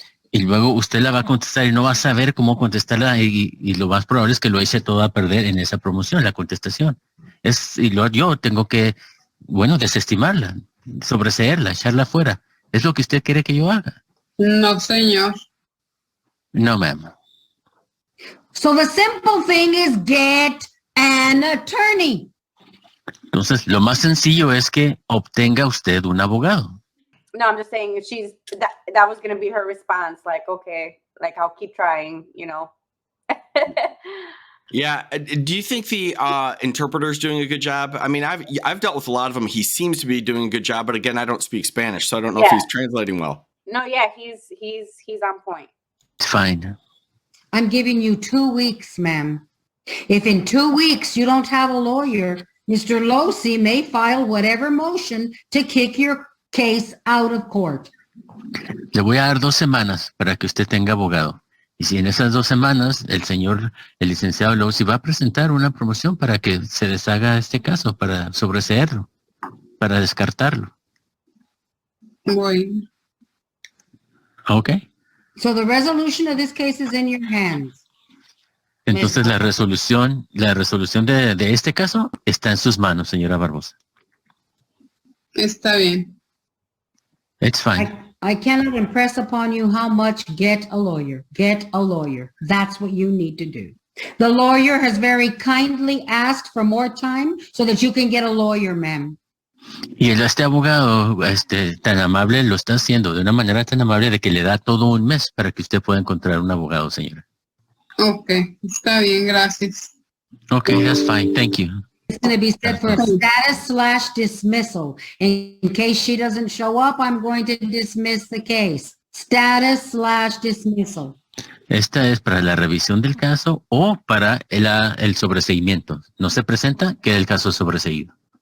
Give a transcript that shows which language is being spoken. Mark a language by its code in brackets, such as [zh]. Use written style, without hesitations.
[es] Y luego usted la va a contestar y no va a saber cómo contestarla y lo más probable es que lo eche todo a perder en esa promoción, la contestación. Yo tengo que, desestimarla, sobreseerla, echarla fuera. ¿Es lo que usted quiere que yo haga? No, señor. [en] No, ma'am. So the simple thing is get an attorney. [es] Entonces, lo más sencillo es que obtenga usted un abogado. [en] No, I'm just saying that was gonna be her response. Like, okay, like I'll keep trying, you know. Yeah. Do you think the interpreter's doing a good job? I mean, I've dealt with a lot of them. He seems to be doing a good job, but again, I don't speak Spanish, so I don't know if he's translating well. No, yeah, he's on point. It's fine. I'm giving you 2 weeks, ma'am. If in 2 weeks you don't have a lawyer, Mr. Losi may file whatever motion to kick your case out of court. [es] Le voy a dar 2 semanas para que usted tenga abogado. Y si en esas 2 semanas el licenciado Losi va a presentar una promoción para que se deshaga este caso, para sobreseerlo, para descartarlo. Bueno. [en] Okay. So the resolution of this case is in your hands. [es] Entonces la resolución de este caso está en sus manos, señora Barbosa. Está bien. [en] It's fine. I cannot impress upon you how much get a lawyer. Get a lawyer. That's what you need to do. The lawyer has very kindly asked for more time so that you can get a lawyer, ma'am. Y este abogado tan amable lo está haciendo de una manera tan amable de que le da todo un mes para que usted pueda encontrar un abogado, señora. [es] Ok, está bien, gracias. [en] Okay, that's fine. Thank you. It's going to be set for status/dismissal. In case she doesn't show up, I'm going to dismiss the case. Status/dismissal. [es] Esta es para la revisión del caso o para el sobreseimiento. No se presenta, queda el caso sobreseído.